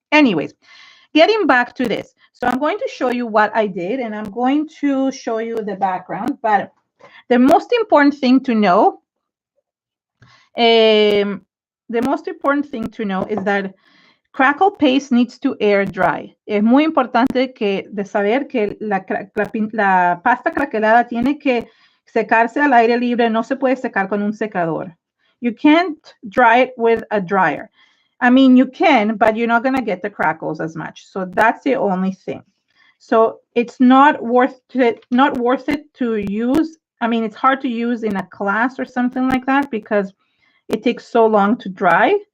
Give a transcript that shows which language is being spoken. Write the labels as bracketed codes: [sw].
[en] Anyways, getting back to this. So I'm going to show you what I did, and I'm going to show you the background. But the most important thing to know, is that Crackle paste needs to air dry. [es] Es muy importante de saber que la pasta craquelada tiene que secarse al aire libre. No se puede secar con un secador. [en] You can't dry it with a dryer. I mean, you can, but you're not going to get the crackles as much. So that's the only thing. So it's not worth it to use. I mean, it's hard to use in a class or something like that, because it takes so long to dry.